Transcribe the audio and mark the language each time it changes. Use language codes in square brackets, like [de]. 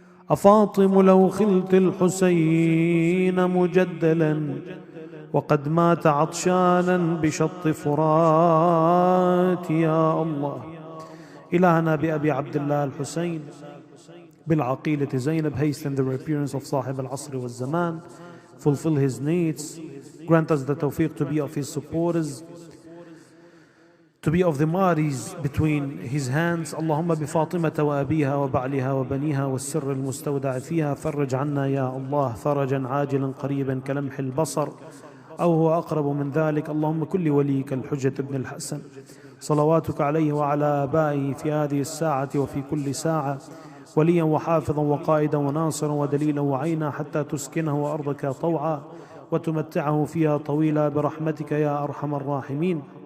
[ar] أفاطم لو خلت الحسين مجدلا وقد مات عطشانا بشط فرات. يا الله إلهنا بأبي عبد الله الحسين بالعقيلة زينب, [en] hasten the appearance of [ar] صاحب العصر والزمان, [en] fulfill his needs, grant us the tawfiq to be of his supporters, to be of the maris between his hands. [ar] اللهم بفاطمة وأبيها وبعلها وبنيها والسر المستودع فيها فرج عنا يا الله فرجا عاجلا قريبا كلمح البصر أو هو أقرب من ذلك. اللهم كل وليك الحجة بن الحسن صلواتك عليه وعلى آبائه في هذه الساعة وفي كل ساعة وليا وحافظا وقائدا وناصرا ودليلا وعينا حتى تسكنه أرضك طوعا وتمتعه فيها طويلا برحمتك يا أرحم الراحمين.